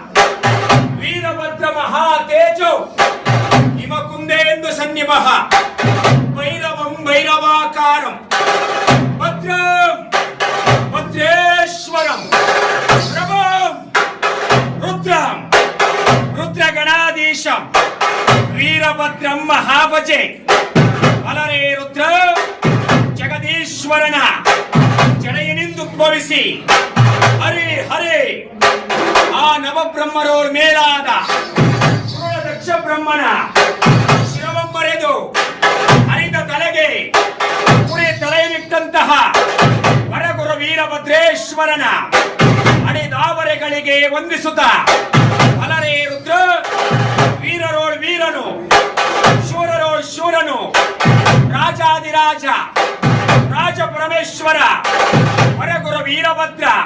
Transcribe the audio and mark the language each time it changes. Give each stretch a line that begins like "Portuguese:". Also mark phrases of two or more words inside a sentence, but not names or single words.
Sanskrit: ವೀರಭದ್ರ ಮಹಾತೇಜೋ ಹಿಮಕುಂದೇಂದು ಸನ್ನಿಭಃ ಭೈರವಂ ಭೈರವಾಕಾರಂ ಭದ್ರಂ ಭದ್ರೇಶ್ವರಂ ಪ್ರಭಂ ರುದ್ರಂ ರುದ್ರಗಣಾಧೀಶಂ ವೀರಭದ್ರಂ ಮಹಾಭಜೆ.
Kannada: ಅಲರೇ ರುದ್ರ ಜಗದೀಶ್ವರನ ಜಡೆಯನಿಂದುದ್ಭವಿಸಿ ಹರೇ ಹರೇ ಆ ನವಬ್ರಹ್ಮರೋರ್ ಮೇಲಾದ ದಕ್ಷ ಬ್ರಹ್ಮನ ಶಿರವೊಂಬರೆದು ಹರಿದ ತಲೆಗೆ ಪುಣೆ ತಲೆಯನ್ನಿಟ್ಟಂತಹ ವರಗುರು ವೀರಭದ್ರೇಶ್ವರನ ಅಡೆದಾವರೆಗಳಿಗೆ ವಂದಿಸುತ್ತ ಅಲರೇ ರುದ್ರ ವೀರರೋಳ್ ವೀರನು ಶೂರರೋಳ್ ಶೂರನು ರಾಜಾದಿರಾಜ ರಾಜ ಪರಮೇಶ್ವರ ವರಗುರು ವೀರಭದ್ರ